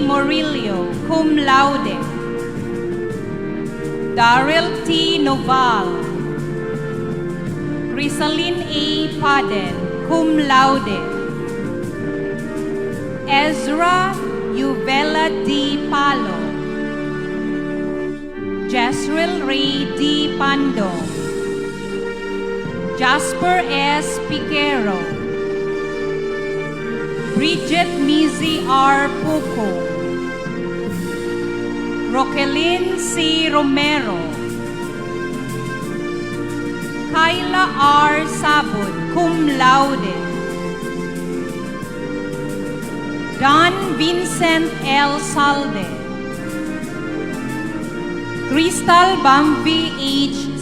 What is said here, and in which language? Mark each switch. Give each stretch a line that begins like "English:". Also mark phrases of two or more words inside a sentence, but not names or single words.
English: Morillo,
Latin: cum laude.
English: Daryl T. Noval, Crisaline A. Paden,
Latin: cum laude.
English: Ezra Uvela D. Palo, Jezreel Ray D. Pando, Jasper S. Piquero, Bridget Mizi R. Puco, Roquelin C. Romero, Kyla R. Sabud,
Latin: cum laude.
English: Don Vincent L. Salde, Crystal Bambi H.